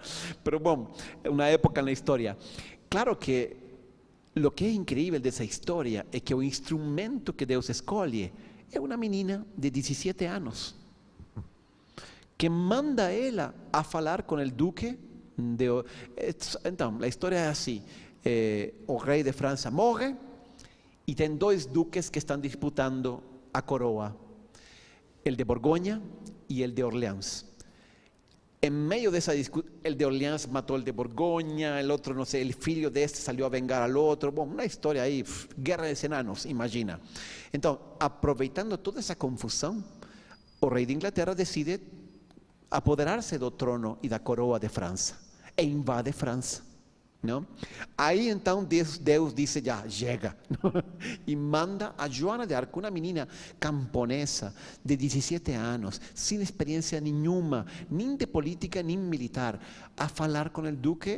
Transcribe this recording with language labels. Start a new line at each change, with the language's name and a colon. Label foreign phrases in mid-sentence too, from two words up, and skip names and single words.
Portuguese: Pero bom, uma época na história. Claro que o que é incrível dessa história é que o instrumento que Deus escolhe é uma menina de 17 anos, que manda ela a falar com o duque. Então, a história é assim: o rei de França morre, e tem 2 duques que estão disputando a coroa,
Spanish: el de Borgoña e el de Orleans.
Portuguese: En meio dessa discussão,
Spanish: el de Orleans matou el de Borgoña, el outro,
Portuguese: não sei,
Spanish: el filho deste salió a vengar al outro.
Portuguese: Bom, uma história aí, guerra de enanos, imagina. Então, aproveitando toda essa confusão, o rei de Inglaterra decide apoderar-se do trono e da coroa de França, e invade França. Não? Aí então Deus disse: já chega, e manda a Joana de Arco, uma menina camponesa de 17 anos, sem experiência nenhuma, nem de política nem militar, a falar com o duque.